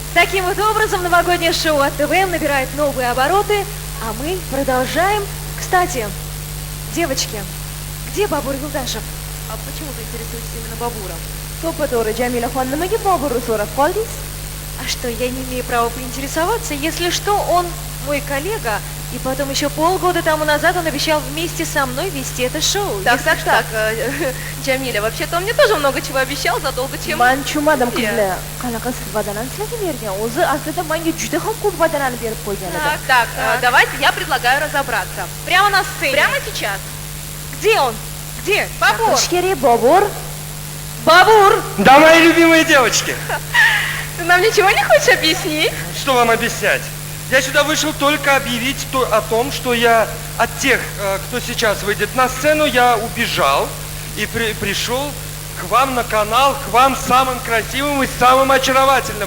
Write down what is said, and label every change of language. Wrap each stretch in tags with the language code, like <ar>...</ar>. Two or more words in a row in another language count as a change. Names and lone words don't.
<ru>таким вот образом новогоднее шоу от ТВМ набирает новые обороты, а мы продолжаем. Кстати, девочки, где Бабур Юлдашев? А почему вы интересуетесь именно Бабуром?</ru> <uz>To'ppa-to'g'ri Jamila xonim, nimaga Boburni so'rab qoldingiz?</uz> <ru>А что, я не имею права поинтересоваться? Если что, он мой коллега, и потом еще полгода тому назад он обещал вместе со мной вести это шоу. Так, Джамиля, вообще-то он мне тоже много чего обещал задолго, чем...</ru> <uz>Man tushunmadim qizlar. Qanaqa siz va'dalarni sizlarga bergan? O'zi aslida menga juda ham ko'p va'dalarni berib qo'ygan edi.</uz> <ru>Так, давайте я предлагаю разобраться. Прямо на сцене. Прямо сейчас. Где он? Где? Бабур.</ru> <uz>Chaqish Бабур.</uz> <ru>Бабур! Да, мои любимые девочки! Ты нам ничего не хочешь объяснить? Что вам объяснять? Я сюда вышел только объявить о том, что я от тех, кто сейчас выйдет на сцену, я убежал и пришел к вам на канал, к вам самым красивым и самым очаровательным.</ru>